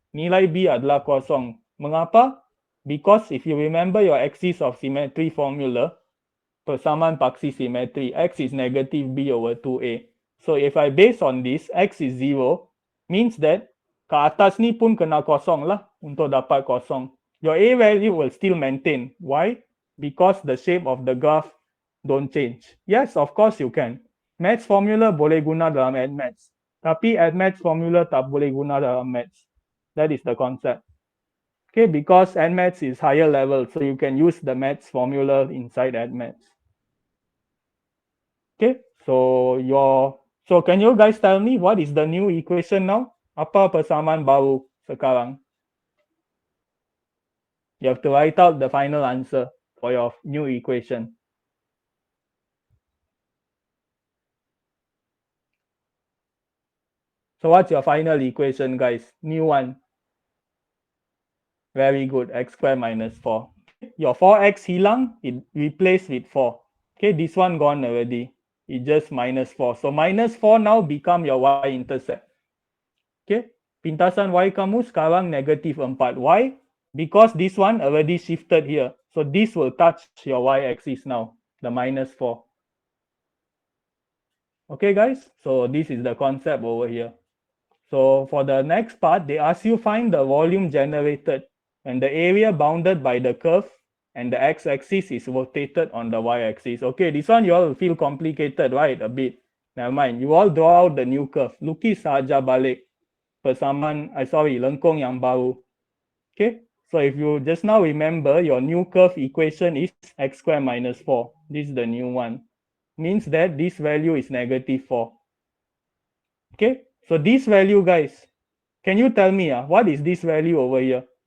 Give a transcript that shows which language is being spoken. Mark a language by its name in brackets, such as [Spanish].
[Malay] Nilai B adalah kosong. Mengapa? [English] Because if you remember your axis of symmetry formula, [Malay] persamaan paksi symmetry, [English] x is negative B over 2A. So if I base on this, x is 0, means that [Malay] ke atas ni pun kena kosong lah untuk dapat kosong. [English] Your A value will still maintain. Why? Because the shape of the graph don't change. Yes, of course you can. [Malay] Maths formula boleh guna dalam AddMaths. Tapi AddMaths formula tak boleh guna dalam Maths. [English] That is the concept. Okay, because AddMaths is higher level, so you can use the Maths formula inside AddMaths. Okay, so can you guys tell me what is the new equation now? [Malay] Apa persamaan baru sekarang? [English] You have to write out the final answer for your new equation. So what's your final equation, guys? New one. Very good. X squared minus 4. Your 4x hilang, it replaced with 4. Okay, this one gone already. It just minus 4. So minus 4 now become your y-intercept. [Malay] Okay, pintasan y kamu sekarang negative 4. Why? [English] Because this one already shifted here. So this will touch your y-axis now, the minus 4. Okay, guys? So this is the concept over here. So for the next part, they ask you find the volume generated and the area bounded by the curve and the x-axis is rotated on the y-axis. Okay, this one you all will feel complicated, right? A bit. Never mind. You all draw out the new curve. [Malay] Lukis saja balik persamaan, lengkung yang baru. [English] Okay, so if you just now remember, your new curve equation is x squared minus 4. This is the new one. Means that this value is negative 4. Okay, so this value, guys, can you tell me what is this value over here?